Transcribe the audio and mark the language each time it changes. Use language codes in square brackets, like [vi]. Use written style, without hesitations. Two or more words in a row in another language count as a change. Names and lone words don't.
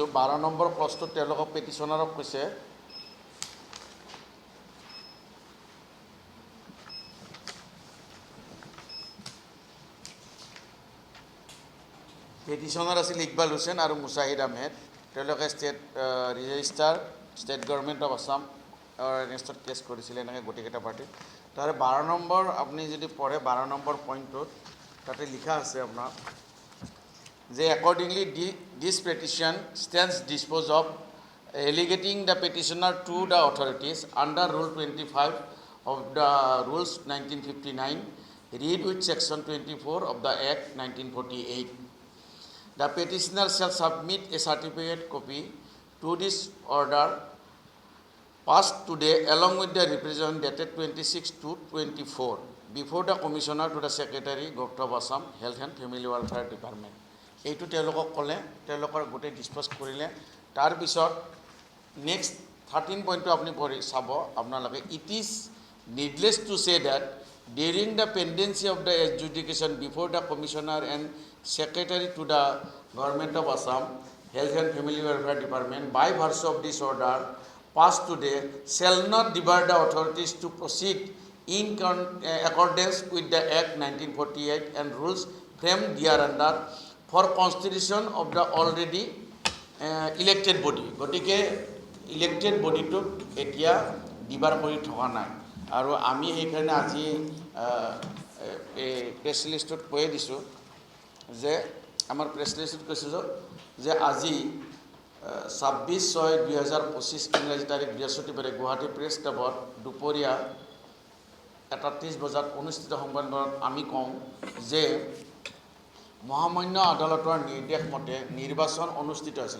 [as] 12 নম্বৰ ক্লজটোত তেওঁলোকক পেটিশ্যনাৰক কৈছে পেটিশ্যনাৰ আছিল ইকবাল হুছেইন আৰু মুছাহিদ আহমেদ। তেওঁলোকে [en] Register State Government of Assam [as] এগেইনষ্টত কেছ কৰিছিলে, এনেকৈ গোটেইকেইটা পাৰ্টিত। তাৰে 12 নম্বৰ আপুনি যদি পঢ়ে, 12 নম্বৰ পইণ্টটোত তাতে লিখা আছে আপোনাৰ যে [en] accordingly this petition stands disposed of, relegating the petitioner to the authorities under Rule 25 of the Rules 1959, read with Section 24 of the Act 1948. The petitioner shall submit a certificate copy to this order passed today along with the representation dated 26/2/24 before the Commissioner to the Secretary, Government of Assam, Health and Family Welfare Department. [as] এইটো তেওঁলোকক ক'লে, তেওঁলোকৰ গোটেই ডিছপ'জ কৰিলে। তাৰপিছত নেক্সট 13 পইণ্টটো আপুনি পঢ়ি চাব আপোনালোকে। [en] It is needless to say that during the pendency of the adjudication before the Commissioner and Secretary to the Government of Assam, Health and Family Welfare Department, by virtue of this order passed today, shall not debar the authorities to proceed in accordance with the Act 1948 and rules framed thereunder for constitution of the already elected body. [as] গতিকে ইলেক্টেড বডিটোক এতিয়া ডিবাৰ কৰি থকা নাই। আৰু আমি সেইকাৰণে আজি প্ৰেছ লিষ্টত কৈয়ে দিছোঁ যে আমাৰ প্ৰেছ লিষ্টত কৈছোঁ যে আজি 26/6/2025 ইংৰাজী তাৰিখ বৃহস্পতিবাৰে গুৱাহাটী প্ৰেছ ক্লাবত দুপৰীয়া 1:30 বজাত অনুষ্ঠিত সংবাদমেলত আমি কওঁ যে মহামান্য আদালতৰ নিৰ্দেশ মতে নিৰ্বাচন অনুষ্ঠিত হৈছিল।